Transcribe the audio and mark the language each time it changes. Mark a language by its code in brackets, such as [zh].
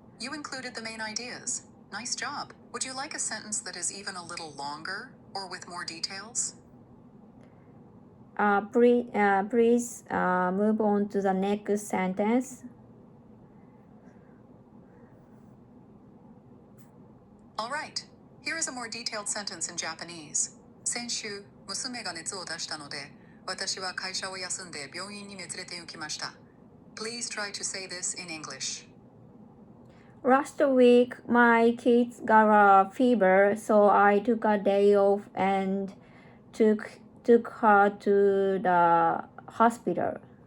[en] You included the main ideas. Nice job. Would you like a sentence that is even a little longer or with more details? Please move on to the next sentence. All right. Here is a more detailed sentence in Japanese. [ja] 先週、娘が熱を出したので、私は会社を休んで病院に連れて行きました. [en] Please try to say this in English. Last week, my kids got a fever, so I took a day off and took her to the hospital.